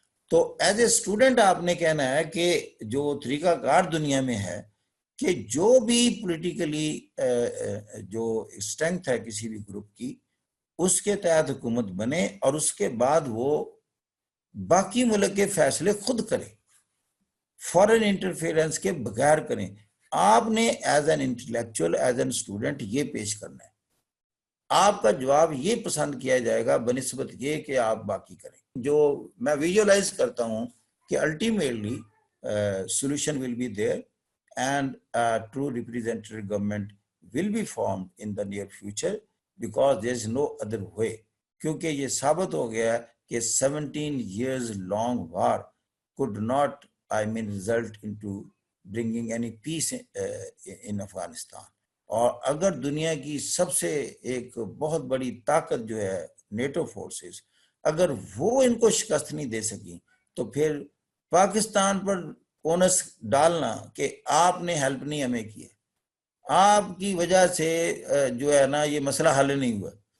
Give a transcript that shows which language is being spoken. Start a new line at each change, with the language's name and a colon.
Urdu: تو
English: as a student
Urdu: آپ نے کہنا ہے کہ جو طریقہ کار دنیا میں ہے کہ جو بھی پولیٹیکلی جو اسٹرینتھ ہے کسی بھی گروپ کی, اس کے تحت حکومت بنے اور اس کے بعد وہ باقی ملک کے فیصلے خود کرے, فورن انٹرفیئرنس کے بغیر کریں. آپ نے
English: as an intellectual, as an student
Urdu: یہ پیش کرنا ہے, آپ کا جواب یہ پسند کیا جائے گا بنسبت یہ کہ آپ باقی کریں. جو میں ویژولائز کرتا ہوں کہ
English: Ultimately solution will be there and a true representative government will be formed in the near future because there is no other way.
Urdu: کیونکہ یہ ثابت ہو گیا کہ
English: 17 years long war could not result into bringing any peace in Afghanistan.
Urdu: اور اگر دنیا کی سب سے ایک بہت بڑی طاقت جو ہے نیٹو فورسز, اگر وہ ان کو شکست نہیں دے سکی تو پھر پاکستان پر اونس ڈالنا کہ آپ نے ہیلپ نہیں ہمیں کی ہے، آپ کی وجہ سے جو ہے نا یہ مسئلہ حل نہیں ہوا.